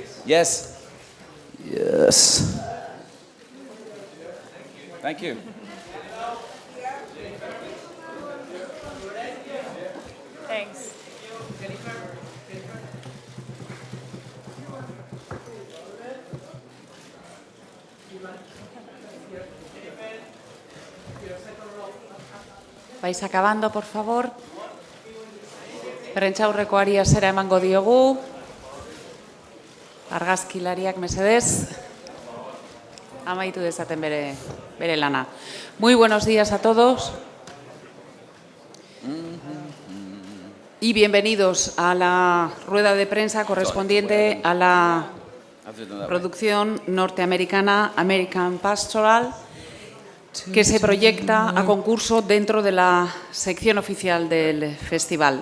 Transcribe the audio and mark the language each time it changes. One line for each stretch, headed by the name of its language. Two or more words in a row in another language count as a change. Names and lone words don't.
English: Yes. Yes. Thank you. Thanks.
Spanish: Vais acabando, por favor.
Basque: Prensa aurrekoari hasiera emango diogu. Argazkilariak mesedez. Amaitu dezaten bere lana.
Spanish: Muy buenos días a todos. Y bienvenidos a la rueda de prensa correspondiente a la producción norteamericana American Pastoral, que se proyecta a concurso dentro de la sección oficial del festival.